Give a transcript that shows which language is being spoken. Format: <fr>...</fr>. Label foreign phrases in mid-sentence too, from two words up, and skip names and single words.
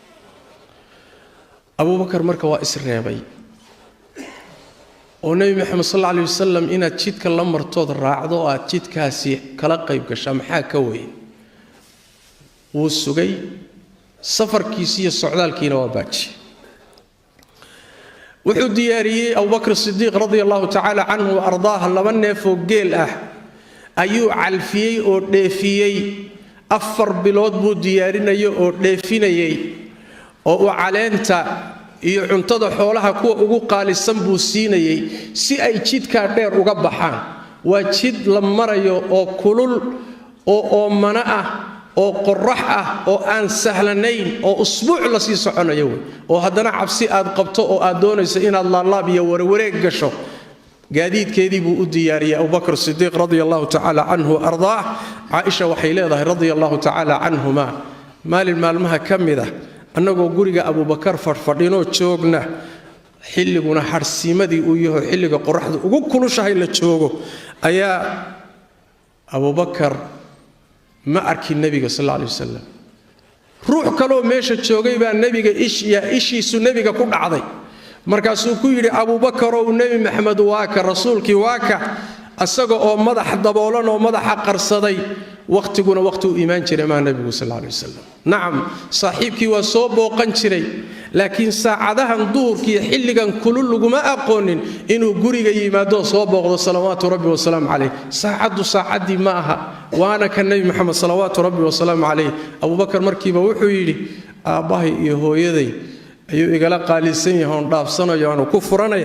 <so>Abu Bakr marka waa isreebay oo nabi maxamed</so> <ar>صلى الله عليه وسلم</ar> <so>inaad jidka la martood raacdo oo aad jidkaasi kala qayb gashaa maxaa ka weyn wuu sugay safarkiisa iyo socdaalkiina waa baaji wuxuu diyaariyay Abu Bakr as-Siddiq</so> <ar>رضي الله تعالى عنه وأرضاه</ar> <so>laba neef oo geel ah ayuu calfiyay oo dheefiyay 4 bilood buu diyaarinayay oo dheefinayay oo uu caleenta iyo cuntada xoolaha kuwa ugu qaalisan buu siinayay si ay jidka dheer uga baxaan waa jid la marayo oo kulul oo mana ah oo qorrax ah oo aan sahlanayn oo usbuuc la sii soconayo oo haddana cabsi aad qabto oo aad doonayso inaad laalaab iyo warwareeg gasho gaadiidkeedii buu u diyaariyay Abu Bakr as-Siddiq</so> <ar>رضي الله تعالى عنه أرضاه</ar> <so>Aisha waxay leedahay</so> <ar>رضي الله تعالى عنهما</ar> <so>maalmaha kamida annagoo guriga Abu Bakr fadhino joogna xilliguna harsiimadii uu yahay xilliga qorraxdu ugu kulushahay la joogo ayaa Abu Bakr ma arkin nabiga</so> <ar>صلى الله عليه وسلم</ar> <so>ruux kale oo meesha joogay baa nabiga ishiisu nabiga ku dhacday markaasuu ku yiri Abu Bakr oo nabi Maxamed waa ka rasuulkii waa ka asaga oo madax daboolan oo madaxa qarsaday waqtiguna waqti uu iimaan jiray ma nabiga</so> <ar>صلى الله عليه وسلم</ar> <so>naam saaxiibkii waa soo booqan jiray laakiin saacadahan duhurkii xilligan kulul laguma aqoonin inuu guriga yimaado soo booqdo</so> <ar>صلوات ربي وسلام عليه</ar> <so>saacadii ma aha waana kan nabi maxamed salawaatu</so> <ar>ربي وسلام عليه</ar> <so>Abu Bakr markiiba wuxuu yiri aabahay iyo hooyaday ayuu igala qaalisan yahay oo dhaafsanayo oo ku</so>